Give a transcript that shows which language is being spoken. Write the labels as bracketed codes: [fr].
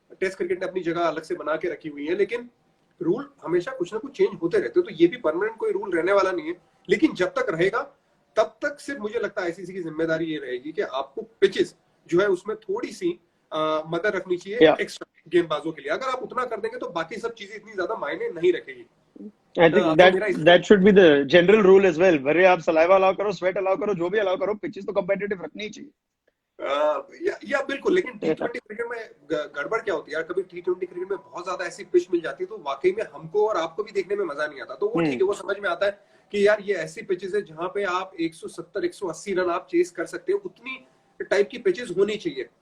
[hi] Test cricket ने अपनी जगह अलग से बना के रखी हुई है, लेकिन रूल हमेशा कुछ ना कुछ चेंज होते रहते हैं, तो ये भी परमानेंट कोई रूल रहने वाला नहीं है। लेकिन जब तक रहेगा तब तक सिर्फ मुझे लगता है आईसीसी की जिम्मेदारी ये रहेगी कि आपको पिचेस जो है उसमें थोड़ी सी मदद रखनी चाहिए एक्स्ट्रा गेंदबाजों के लिए। अगर आप उतना कर देंगे तो बाकी सब चीजें इतनी ज्यादा मायने नहीं रखेगी। [en] I think that should be the general rule as well. [hi] भले आप सलाइवा अलाउ करो, स्वेट अलाउ करो, जो भी अलाउ करो, पिचेस तो कंपेटिटिव रखनी ही चाहिए। या बिल्कुल, लेकिन T20 क्रिकेट में गड़बड़ क्या होती है यार, कभी T20 क्रिकेट में बहुत ज्यादा ऐसी पिच मिल जाती है तो वाकई में हमको और आपको भी देखने में मजा नहीं आता। तो वो ठीक है, वो समझ में आता है कि यार ये ऐसी पिचेस है जहां पे आप 170 180 रन आप चेस कर सकते हो, उतनी टाइप की पिचेस होनी चाहिए।